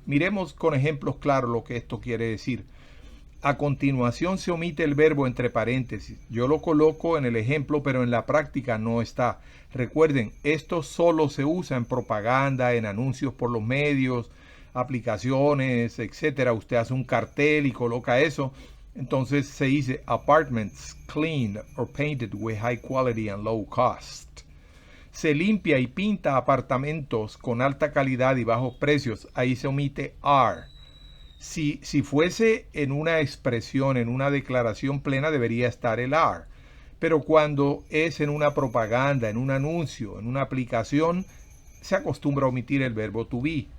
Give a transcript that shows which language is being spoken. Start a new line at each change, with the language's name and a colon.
Spanish: Miremos con ejemplos claros lo que esto quiere decir. A continuación se omite el verbo entre paréntesis. Yo lo coloco en el ejemplo, pero en la práctica no está. Recuerden, esto solo se usa en propaganda, en anuncios por los medios, aplicaciones, etcétera. Usted hace un cartel y coloca eso. Entonces se dice
English: apartments cleaned or painted with high quality and low cost.
Spanish: Se limpia y pinta apartamentos con alta calidad y bajos precios. Ahí se omite are. Si fuese en una expresión, en una declaración plena, debería estar el are. Pero cuando es en una propaganda, en un anuncio, en una aplicación, se acostumbra a omitir el verbo to be.